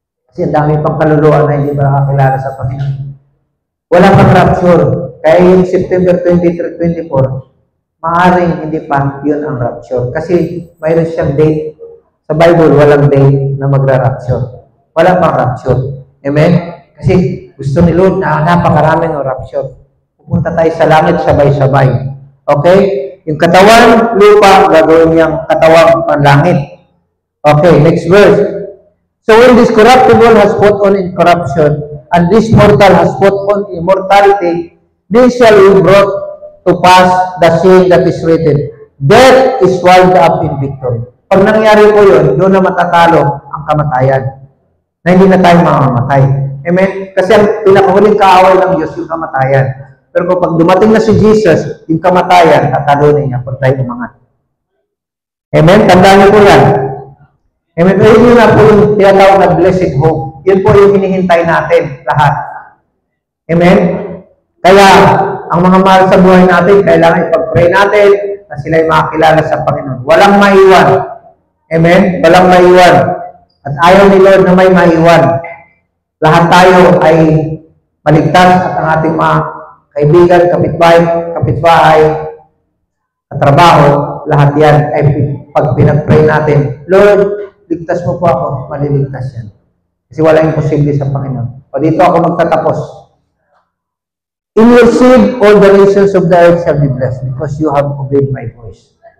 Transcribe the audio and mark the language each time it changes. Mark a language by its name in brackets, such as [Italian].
[Filipino] Kasi ang dami pang kaluluwa na hindi makakilala sa Panginoon. Wala pang rapture. Kaya yung September 23, 24, maaaring hindi pa yun ang rapture. Kasi mayroon siyang date. Sa Bible, walang date na magra-rapture. Wala pang rapture. Amen? Kasi gusto ni Lord na napakaraming rapture. Pupunta tayo sa langit sabay-sabay. Okay? Yung katawan, lupa, gagawin niyang katawang panlangit. Okay, next verse. [English] So when this corruptible has put on incorruption, and this mortal has put on immortality, then shall be brought to pass the saying that is written, death is swallowed up in victory. [Filipino] Pag nangyari po yun, doon na matatalo ang kamatayan. Na hindi na tayo mamamatay. Amen? Kasi ang pinakahuling kaaway ng Diyos, yung kamatayan. Pero kapag dumating na si Jesus, yung kamatayan, tatalunin niya pag tayo umangat. Amen? Tandaan niyo po yan. Amen? Pero yun na po yung tinatawag na blessed hope. Yun po yung hinihintay natin lahat. Amen? Kaya, ang mga mahal sa buhay natin, kailangan ipag-pray natin, na sila ay makakilala sa Panginoon. Walang maiwan. Amen? Walang maiwan. At ayaw ni Lord na may maiwan. Lahat tayo ay maligtas at ang ating mga kaibigan, kapitbahay, katrabaho, lahat yan ay pag pinag-pray natin, Lord, ligtas mo po ako, maliligtas yan. Kasi walang imposible sa Panginoon. O dito ako magtatapos. [English] In your seed, all the nations of the earth shall be blessed because you have obeyed my voice.